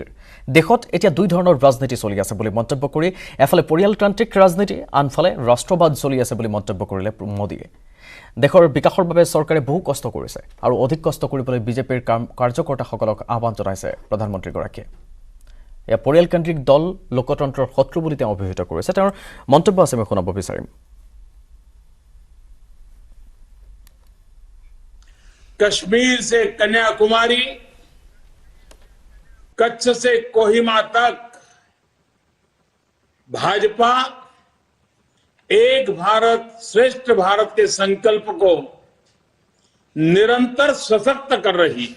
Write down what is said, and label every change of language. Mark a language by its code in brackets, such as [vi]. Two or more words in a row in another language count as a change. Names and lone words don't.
[as] দেশত এতিয়া দুই ধৰণৰ ৰাজনীতি চলি আছে বুলি মন্তব্য কৰি এফালে পৰিয়ালতান্ত্ৰিক ৰাজনীতি, আনফালে ৰাষ্ট্ৰবাদ চলি আছে বুলি মন্তব্য কৰিলে মোদীয়ে। দেশৰ বিকাশৰ বাবে চৰকাৰে বহু কষ্ট কৰিছে আৰু অধিক কষ্ট কৰিবলৈ বিজেপিৰ কাৰ্যকৰ্তাসকলক আহ্বান জনাইছে প্ৰধানমন্ত্ৰীগৰাকীয়ে। এয়া পৰিয়ালকেন্দ্ৰিক দল লোকতন্ত্ৰৰ শত্ৰু বুলি তেওঁ অভিহিত কৰিছে। তেওঁৰ মন্তব্য আছে, মই শুনাব বিচাৰিম। [hi] कश्मीर से कन्याकुमारी, कच्छ से कोहिमा तक भाजपा एक भारत श्रेष्ठ भारत के संकल्प को निरंतर सशक्त कर रही है।